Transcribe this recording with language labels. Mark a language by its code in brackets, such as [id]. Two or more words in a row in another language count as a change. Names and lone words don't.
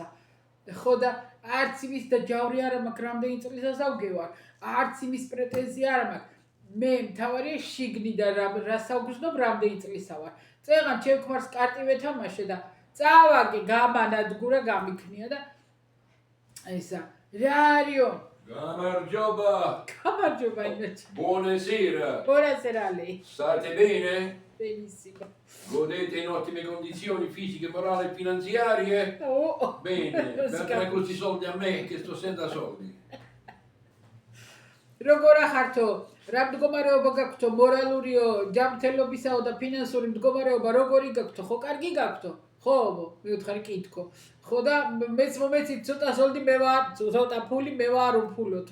[ka] ხო და არც იმის და ჯავრი არ მაქვს რამდენი წლისას ავგევარ, არც იმის პრეტენზია არ მაქვს. მე მთავარია შიგნიდან რა საუგრძნობ რამდენი წლისა ვარ. წეღან ჩემ ქმარს კარტი ვეთამაშე და წავაგე გამანადგურა გამიქნია და ესა რა არისო Გამარჯობა invece. [it] Buonasera. Buonasera a lei. State bene? Benissimo. Godete in ottime condizioni fisiche, morali e finanziarie? Oh. Bene, datemi questi soldi a me che sto senza soldi. [ka] როგორ ახართო? რა მდგომარეობა გაქვთო? მორალურიო, ჯანმრთელობისაო და ფინანსური მდგომარეობა როგორი გაქვთო? ხო, კარგი გაქვთო? ხო, მივთხარი კითხო. ხო და მეც მომეცით ცოტა სოლდი მე ვარ, ცოტა ფული მე ვარ უფულოთო.